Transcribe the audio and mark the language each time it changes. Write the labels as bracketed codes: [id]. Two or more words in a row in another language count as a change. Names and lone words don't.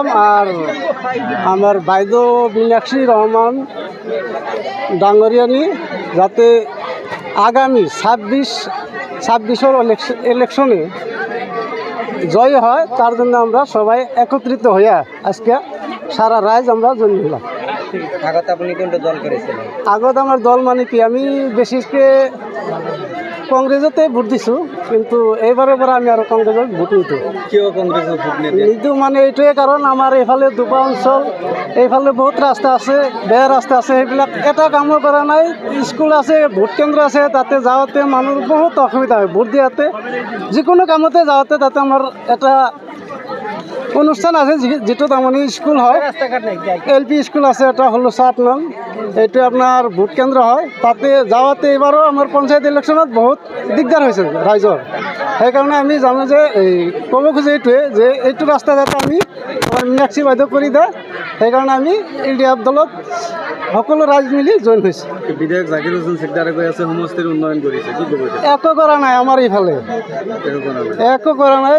[bn] আর আমার বাইদো মীনাক্ষী রহমান ডাঙ্গরিয়ানি যাতে আগামী 26 ইলেকশনে জয় হয়, তার জন্য আমরা সবাই একত্রিত হইয়া আজকে সারা রাইজ আমরা জয়েন হলাম। আগত আপনি কোনটা দল করেছিলেন? আগত আমার দল মানে কি, আমি বেশিকে কংগ্রেসতে ভোট দিছো, কিন্তু এইবারের পরে আমি আর কংগ্রেসত ভোট নিতো। কেউ কংগ্রেসে ভোট [as] নিতো মানে এইটোৱে কারণ আমার এইফালে দুপা অঞ্চল, এইফালে বহুত রাস্তা আছে, বেয়া রাস্তা আছে, সেইবিলাক এটা কামো করা নাই। স্কুল আছে, ভোট কেন্দ্র আছে, তাতে যাওয়াতে মানুষ বহুত অসুবিধা হয়। ভোট দিয়াতে যিকোনো কামতে যাওয়াতে তাতে আমার এটা অনুষ্ঠান আছে যেটো তাৰমানে স্কুল হয়, LP স্কুল আছে, এটা হলো 7 নং, এইটো আপনার ভোট কেন্দ্র হয়। তাতে যাওয়াতে এবারও আমার পঞ্চায়েত ইলেকশনত বহুত দিগদার হয়েছে রাইজর। সেইকাৰণে আমি জানো যে এই ক'ব খোজে এইটোৱে যে এইটো ৰাস্তা যাতে আমি আমাৰ মীনাক্ষী বাইদেউ কৰি দিয়ে, সেইকাৰণে আমি ইউডিএফ দলত সকলো ৰাইজ মিলি জইন হৈছোঁ। বিধায়ক জাকির হোসেন চিকদারে কৈ আছে সমষ্টিৰ উন্নয়ন কৰিছে, কি ক'ব? একো কৰা নাই আমাৰ ইফালে, একো কৰা নাই।